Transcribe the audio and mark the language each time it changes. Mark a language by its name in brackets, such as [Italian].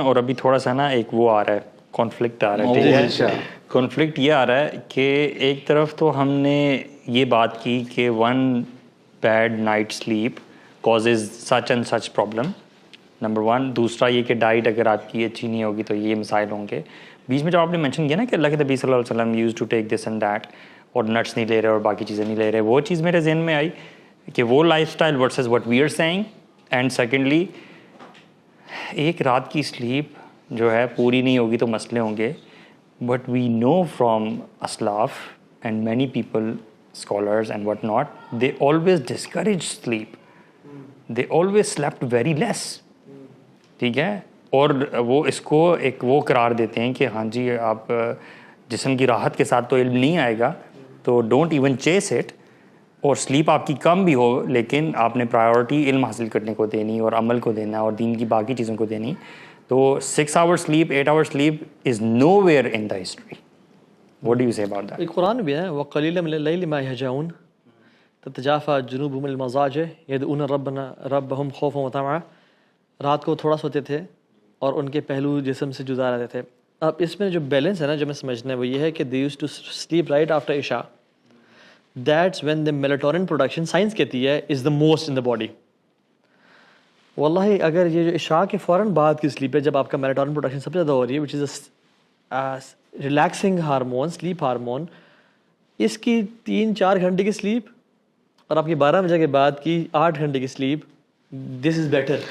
[Urdu] اور ابھی تھوڑا سا نا ایک وہ آ رہا ہے, کانفلکٹ آ رہا ہے. کانفلکٹ یہ آ رہا ہے کہ ایک طرف تو ہم نے یہ بات کی کہ [English] 1 bad night sleep causes such and such problem. [Urdu] Number 1. دوسرا یہ کہ ڈائٹ اگر آپ کی اچھی نہیں ہوگی تو یہ مسائل ہوں گے. بیچ میں جو آپ نے مینشن کیا نا کہ اللہ کے نبی صلی اللہ علیہ وسلم [English] used to take this and that, [Urdu] اور نٹس نہیں لے رہے اور باقی چیزیں نہیں لے رہے, وہ چیز میرے ذہن میں آئی کہ وہ [English] Lifestyle versus what we are seeing. And secondly [Urdu] ایک رات کی سلیپ جو ہے پوری نہیں ہوگی تو مسئلے ہوں گے. [English] But we know from اسلاف and many people scholars and what not, they always discourage sleep, they always slept very less. [Urdu] ٹھیک ہے, اور وہ اس کو ایک وہ قرار دیتے ہیں کہ ہاں جی آپ جسم کی راحت کے ساتھ تو علم نہیں آئے گا, تو [English] Don't even chase it. [Urdu] اور سلیپ آپ کی کم بھی ہو لیکن آپ نے پرائیورٹی علم حاصل کرنے کو دینی اور عمل کو دینا اور دین کی باقی چیزوں کو دینی. [English] تو 6 hours sleep, 8 hours sleep is nowhere in the history. What do you say about that? [Urdu] قرآن بھی ہے [Arabic] وَقَلِيلًا مِنَ اللَّيْلِ مَا يَهْجَعُونَ تَتَجَافَى جُنُوبُهُمْ لِلْمَضَاجِعِ يَدْعُونَ رَبَّهُمْ خَوْفًا وَطَمَعًا. [Urdu] رات کو تھوڑا سوتے تھے اور ان کے پہلو جسم سے جدا رہتے تھے. اب اس میں جو بیلنس ہے نا جو میں سمجھنا ہے وہ یہ ہے کہ [English] they used to sleep right after [Urdu] عشاء. [English] That's when the melatonin production, [Urdu] science کہتی ہے, [English] is the most in the body. [Urdu] واللہ اگر یہ جو عشاء کے فوراً بعد کی سلیپ ہے جب آپ کا میلاٹونن پروڈکشن سب سے زیادہ ہو رہی ہے, [English] which is relaxing hormone, sleep hormone, [Urdu] اس کی 3-4 گھنٹے کی سلیپ اور آپ کی 12 بجے کے بعد کی 8 گھنٹے کی سلیپ, [English] This is better.